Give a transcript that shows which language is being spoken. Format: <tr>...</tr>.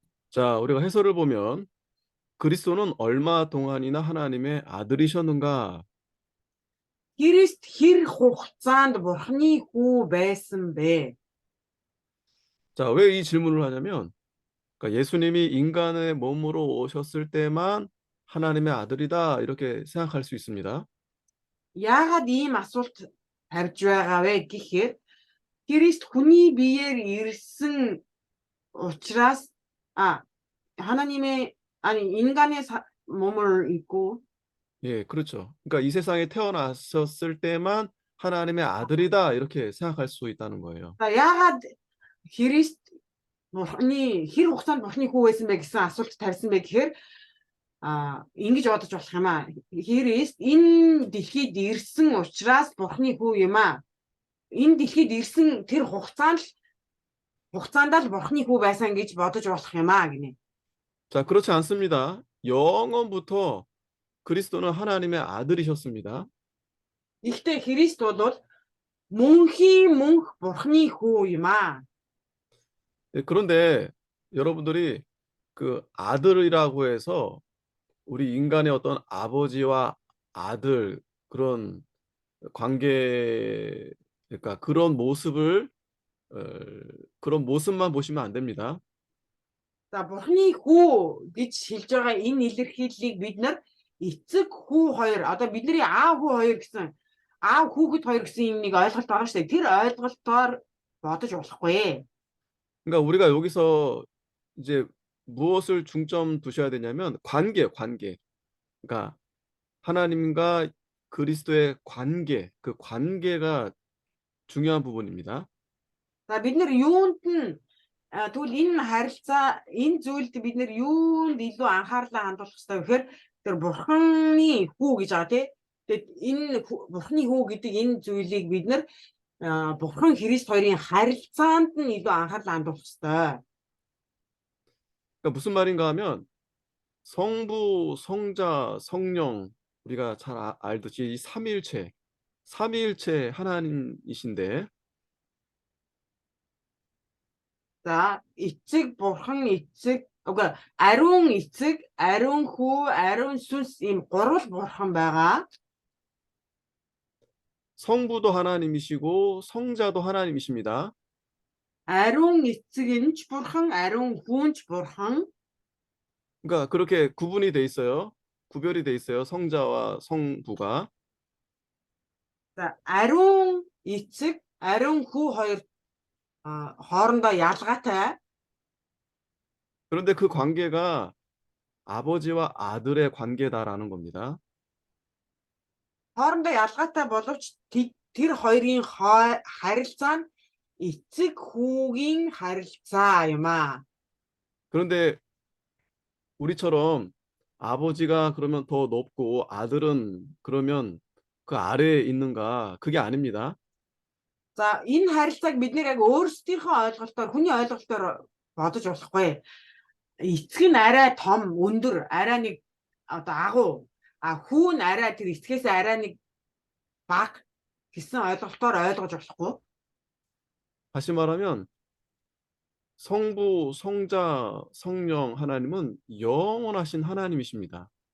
<ko>자, 우리가 해설을 보면 그리스도는 얼마 동안이나 하나님의 아들이셨는가?</ko> <mn>Христ хэр хугацаанд Бурхны хүү байсан бэ?</mn> <ko>자, 왜 이 질문을 하냐면 그러니까 예수님이 인간의 몸으로 오셨을 때만 하나님의 아들이다 이렇게 생각할 수 있습니다.</ko> <mn>Яагаад ийм асуулт тавьж байгаа вэ гэхээр Христ хүний биеэр ирсэн учраас</mn> <ko>하나님의 인간의 몸을 입고 예, 그렇죠. 그러니까 이 세상에 태어나셨을 때만 하나님의 아들이다 이렇게 생각할 수 있다는 거예요.</ko> <mn>за яагаад Христ Бурхны хэр хугацаанд Бурхны хүү байсан бэ гэсэн асуулт тавьсан бэ гэхээр ингэж бодож болох юм аа. Христ энэ дэлхийд ирсэн учраас Бурхны хүү юм аа. Энэ дэлхийд ирсэн тэр хугацаанд л Бурхны хүү байсан гэж бодож болох юм аа гинэ.</mn> <ko>자, 그렇지 않습니다. 영원부터 그리스도는 하나님의 아들이셨습니다.</ko> <mn>Гэхдээ Христ бол мөнхийн мөнх Бурхны хүү юм аа.</mn> <ko>예, 그런데 여러분들이 그 아들이라고 해서 우리 인간의 어떤 아버지와 아들 그런 관계 그러니까 그런 모습만 보시면 안 됩니다.</ko> <mn>За Бурхны хүү гэж хэлж байгаа энэ илэрхийллийг бид нар эцэг хүү хоёр одоо бидний аав хүү хоёр гэсэн аав хүүхэд хоёр гэсэн юмыг ойлголт байгаа шүү дээ. Тэр ойлголтоор бодож болохгүй.</mn> <ko>그러니까 우리가 여기서 이제 무엇을 중점 두셔야 되냐면 관계. 그러니까 하나님과 그리스도의 관계, 그 관계가 중요한 부분입니다.</ko> <mn>За бид нар юунд нь тэгвэл энэ харилцаа энэ зүйлд бид нар юунд илүү анхаарлаа хандуулах хэрэгтэй вэ гэхээр тэр Бурхны хүү гэж байгаа тий. Тэгээд энэ Бурхны хүү гэдэг энэ зүйлийг бид нар Бурхан Христ хоёрын харилцаанд нь илүү анхаарлаа хандуулах хэрэгтэй.</mn> <ko>그러니까 무슨 말인가 하면 성부, 성자, 성령 우리가 잘 알듯이 이 삼위일체 하나님이신데</ko> <mn>За эцэг Бурхан эцэг ариун эцэг, ариун хүү, ариун сүнс ийм гурвал Бурхан байгаа.</mn> <ko>성부도 하나님이시고 성자도 하나님이십니다.</ko> <mn>아론 эцэг нь ч бурхан, 아론 хүү нь ч бурхан.</mn> <ko>그러니까 그렇게 구분이 돼 있어요. 구별이 돼 있어요. 성자와 성부가.</ko> <mn>За ариун эцэг, ариун хүү хоёр хоорондоо ялгаатай.</mn> <ko>그런데 그 관계가 아버지와 아들의 관계다라는 겁니다.</ko> <mn>Хоорондоо ялгаатай боловч тэр хоёрын харилцаа нь эцэг хүүгийн харилцаа юм аа.</mn> <ko>그런데 우리처럼 아버지가 그러면 더 높고 아들은 그러면 그 아래에 있는가? 그게 아닙니다.</ko> <mn>За энэ харилцааг бид нэр яг өөрсдийнхөө ойлголтоор, хүний ойлголтоор бодож болохгүй. Эцэг нь арай том, өндөр, арай нэг агуу, хүү нь арай тэр эцгээс арай нэг бага гэсэн ойлголтоор ойлгож болохгүй.</mn> <ko>다시 말하면 성부, 성자, 성령 하나님은 영원하신 하나님이십니다.</ko>